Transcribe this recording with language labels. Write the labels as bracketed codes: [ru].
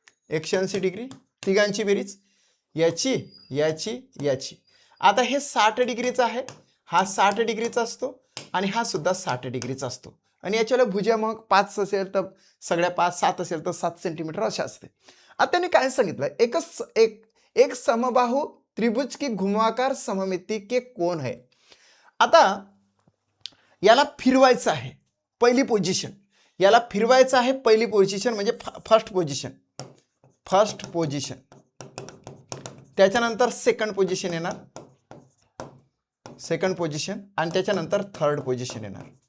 [mr] 180 degree तिघांची बेरीज, याची याची याची. आता हे 60 डिग्रीचा आहे, हा 60 डिग्रीचा असतो आणि हा सुद्धा 60 डिग्रीचा असतो. आणि याच्याला भुजा मग 5 असेल तर सगळ्या 5, 7 असेल तर 7 सेंटीमीटर अशा असते. आता त्यांनी काय सांगितलं? [hi] एक समबाहु त्रिभुज की घुमाकार सममिति के कोण है. [mr] आता याला फिरवायचं आहे, पहिली पोझिशन याला फिरवायचं आहे. पहिली पोझिशन म्हणजे फर्स्ट पोझिशन, त्याच्यानंतर सेकंड पोझिशन येणार, सेकंड पोझिशन, आणि त्याच्यानंतर थर्ड पोझिशन येणार.